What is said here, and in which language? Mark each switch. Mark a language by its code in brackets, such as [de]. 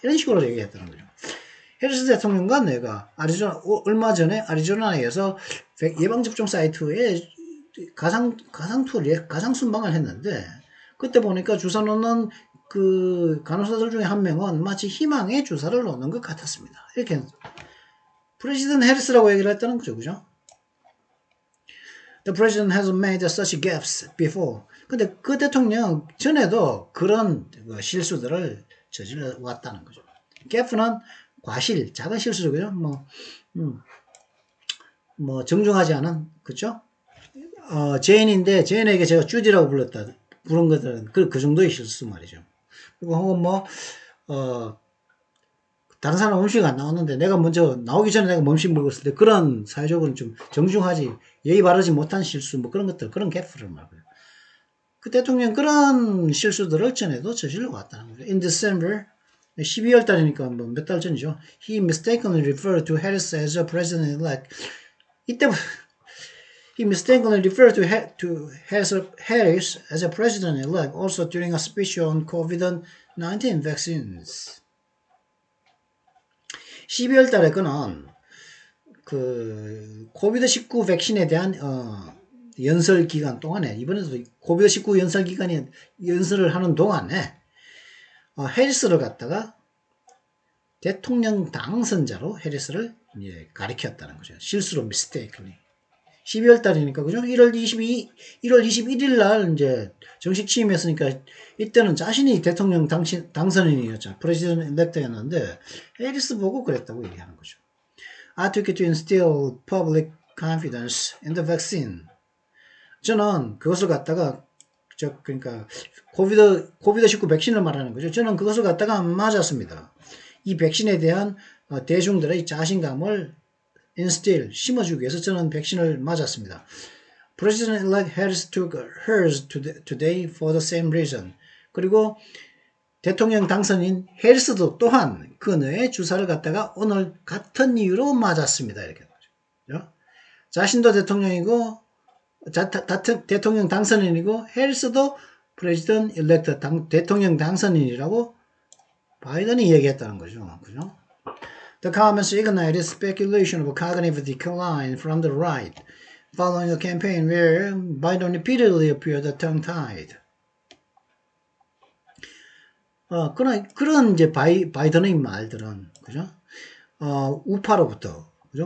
[ko] 이런 식으로 얘기했다는 거죠. 해리스 대통령과 내가 얼마 전에 아리조나에서 예방접종 사이트에 가상 투어를 가상 순방을 했는데, 그때 보니까 주사 놓는 그 간호사들 중에 한 명은 마치 희망의 주사를 놓는 것 같았습니다. 이렇게 프레지던트 해리스라고 얘기를 했다는 거죠. 그죠? [en] The president has made such gaffes before. [ko] 근데 그 대통령 전에도 그런 실수들을 저질러 왔다는 거죠. gaffe는 과실, 작은 실수죠. 그죠? 뭐 정중하지 않은, 그죠? 제인인데 제인에게 제가 쭈지라고 부른 것들은 그 정도의 실수 말이죠. 그리고 혹은 다른 사람 음식 안 나왔는데 내가 먼저 나오기 전에 내가 음식 먹었을 때 그런 사회적으로 좀 정중하지 예의 바르지 못한 실수 그런 것들 그런 개프를 말고요. 그 대통령 그런 실수들을 전에도 저질러 왔다는 거죠. [en] In December [ko] 12월 달이니까 뭐 몇 달 전이죠. [en] He mistakenly referred to Harris as a president-elect. [ko] 이때부터 [en] He mistakenly referred to Harris as a president-elect also during a speech on COVID-19 vaccines. [ko] 12월 달에 그는 그 코비드19 백신에 대한 연설 기간 동안에 이번에도 코비드19 연설 기간에 연설을 하는 동안에 해리스를 갖다가 대통령 당선자로 해리스를 이제 가리켰다는 거죠. 실수로 mistakenly. 12월 달이니까 그죠? 1월 21일 날 이제 정식 취임했으니까 이때는 자신이 대통령 당선인이었잖아. 프레지던트 일렉트였는데 해리스 보고 그랬다고 얘기하는 거죠. [en] I took it to instill public confidence in the vaccine. [ko] 저는 그것을 갖다가 그러니까 코비드19 백신을 말하는 거죠. 저는 그것을 갖다가 맞았습니다. 이 백신에 대한 대중들의 자신감을 instill, 심어주기 위해서 저는 백신을 맞았습니다. [en] President-elect Harris took hers today for the same reason. [ko] 그리고 대통령 당선인 해리스도 또한 그녀의 주사를 갖다가 오늘 같은 이유로 맞았습니다. 이렇게 거죠. 자신도 대통령이고 대통령 당선인이고 해리스도 President-elect 대통령 당선인이라고 바이든이 얘기했다는 거죠. 그죠? [en] The comments ignited speculation of a cognitive decline from the right, following a campaign where Biden repeatedly appeared tongue-tied. [ko] 그런 이제 바이든의 말들은, 그죠? 우파로부터, 그죠?